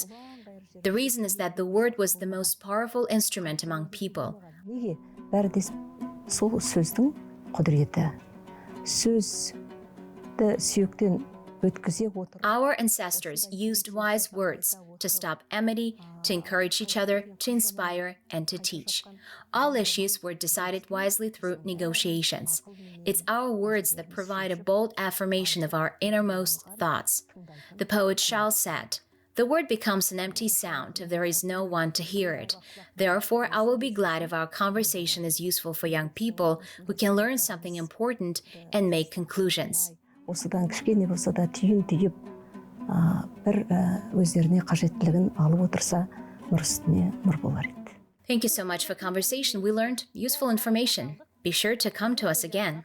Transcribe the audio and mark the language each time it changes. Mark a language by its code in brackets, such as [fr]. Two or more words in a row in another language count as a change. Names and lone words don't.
[en] The reason is that the word was the most powerful instrument among people. [kk] неге? Бәрі де сол сөздің құдіреті. Сөзді сүйектен өткізе отырып. [en] Our ancestors used wise words to stop enmity, to encourage each other, to inspire, and to teach. All issues were decided wisely through negotiations. It's our words that provide a bold affirmation of our innermost thoughts. The poet Joly said, "The word becomes an empty sound if there is no one to hear it. Therefore, I will be glad if our conversation is useful for young people who can learn something important and make conclusions." [kk] Осыдан кішкене болса да түйін түйіп, бір өздеріне қажеттілігін алып отырса, нұр үстіне нұр болар еді. [en] Thank you so much for conversation. We learned useful information. Be sure to come to us again.